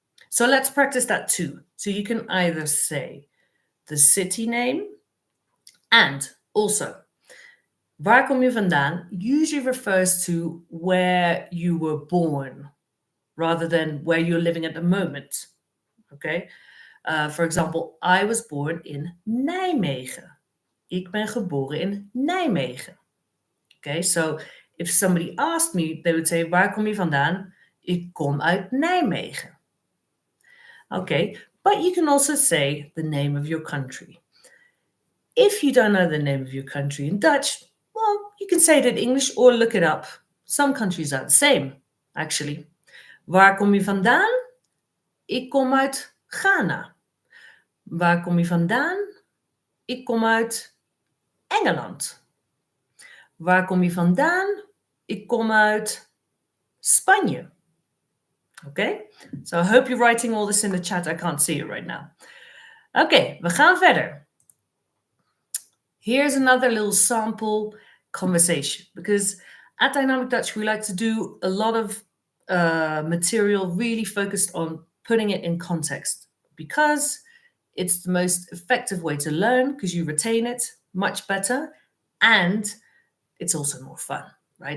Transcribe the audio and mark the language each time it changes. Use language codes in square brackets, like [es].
[en] So let's practice that too. So you can either say the city name, and also, [nl] waar kom je vandaan [en] usually refers to where you were born rather than where you're living at the moment. Okay? For example, I was born in Nijmegen. [nl] Ik ben geboren in Nijmegen. [en] Okay, so if somebody asked me, they would say, [nl] waar kom je vandaan? Ik kom uit Nijmegen. [en] Okay, but you can also say the name of your country. If you don't know the name of your country in Dutch, well, you can say it in English or look it up. Some countries are the same, actually. [nl] Waar kom je vandaan? Ik kom uit Ghana. Waar kom je vandaan? Ik kom uit Engeland. Waar kom je vandaan? Ik kom uit Spanje. [en] Okay? So I hope you're writing all this in the chat. I can't see it right now. Okay, [nl] we gaan verder. [en] Here's another little sample conversation, because at Dynamic Dutch, we like to do a lot of material really focused on putting it in context, because it's the most effective way to learn, because you retain it much better, and it's also more fun, right?